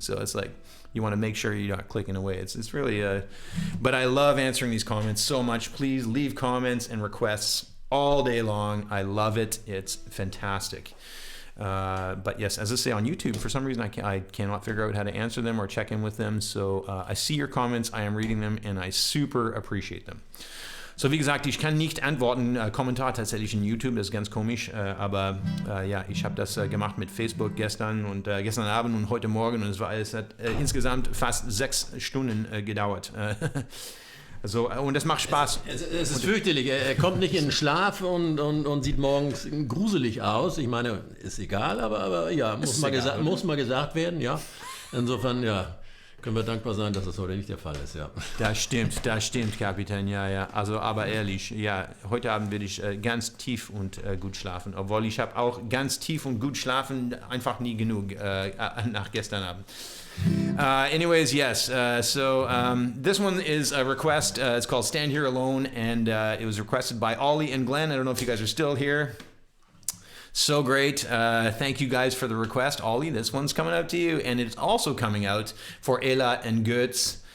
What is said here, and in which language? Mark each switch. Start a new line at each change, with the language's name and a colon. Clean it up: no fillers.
English: So it's like, you want to make sure you're not clicking away. It's really, but I love answering these comments so much. Please leave comments and requests all day long. I love it. It's fantastic. But yes, as I say, on YouTube, for some reason I cannot figure out how to answer them or check in with them. So I see your comments, I am reading them, and I super appreciate them.
German: So wie gesagt, ich kann nicht antworten, Kommentar tatsächlich in YouTube, das ist ganz komisch, aber ja, ich habe das gemacht mit Facebook gestern und gestern Abend und heute Morgen, und es hat insgesamt fast 6 Stunden gedauert. So, und das macht Spaß. Es ist fürchterlich. Er kommt nicht in den Schlaf und sieht morgens gruselig aus. Ich meine, ist egal, aber ja, muss mal gesagt werden. Ja. Insofern, ja, können wir dankbar sein, dass das heute nicht der Fall ist. Ja. Das stimmt, Kapitän. Ja. Also, aber ehrlich, ja, heute Abend werde ich ganz tief und gut schlafen. Obwohl ich habe auch ganz tief und gut schlafen, einfach nie genug nach gestern Abend.
English: Anyways, yes. So this one is a request. It's called "Stand Here Alone," and it was requested by Ollie and Glenn. I don't know if you guys are still here. So great. Thank you guys for the request, Ollie. This one's coming out to you, and it's also coming out for Ella and Götz.